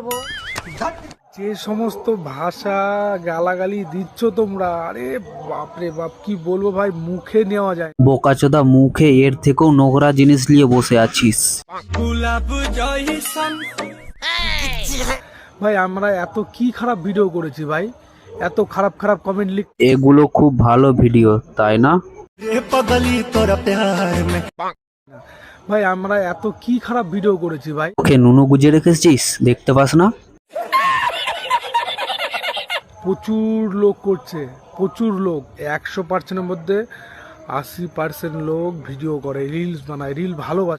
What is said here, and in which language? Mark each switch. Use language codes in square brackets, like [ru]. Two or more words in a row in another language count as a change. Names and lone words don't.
[bn] যে সমস্ত ভাষা গালাগালি দিচ্ছ তোমরা, আরে বাপরে বাপ, কি বলবো ভাই, মুখে নেওয়া যায়। বোকাচোদা, মুখে এর থেকেও নোংরা জিনিস নিয়ে বসে আছিস। ভাই আমরা এত কি খারাপ ভিডিও করেছি ভাই, এত খারাপ খারাপ কমেন্ট লিখ। এগুলো খুব ভালো ভিডিও, তাই না? [bho] रे पगली तोरा प्यार में [bn] ভাই আমরা এত কি খারাপ ভিডিও করেছি ভাই। ওকে নুনু গুজে রেখেছিস, দেখতে পাস না? প্রচুর লোক করছে, প্রচুর লোক। 100%-এর মধ্যে 80% লোক ভিডিও করে, রিলস বানায়, রিল ভালোবাসে।